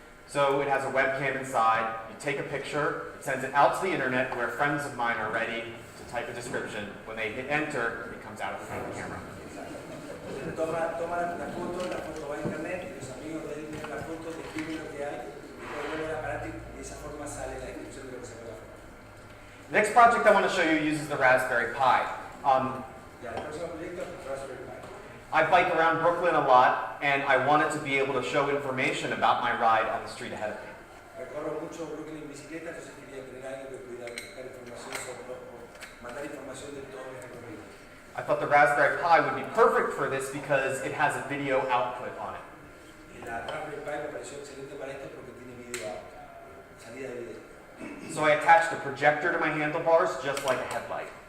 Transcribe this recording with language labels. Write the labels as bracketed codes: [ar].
[en] So it has a webcam inside. You take a picture, it sends it out to the internet where friends of mine are ready to type a description. When they hit enter, it comes out of the front of the camera. [es] Toma la foto va a internet, los amigos de él ven la foto, describen lo que hay, y luego vuelve al aparato y de esa forma sale la descripción de lo que se puede hacer. [en] The next project I want to show you uses the Raspberry Pi. [es] Ya, el próximo proyecto es Raspberry Pi. [en] I bike around Brooklyn a lot, and I wanted to be able to show information about my ride on the street ahead of me. [es] Recorro mucho Brooklyn en bicicleta, entonces quería tener algo que pudiera buscar información sobre, mandar información de todo mi recorrido. [en] I thought the Raspberry Pi would be perfect for this because it has a video output on it. [es] Y la Raspberry Pi me pareció excelente para esto porque tiene video, salida de video. [en] So I attached a projector to my handlebars, just like a headlight.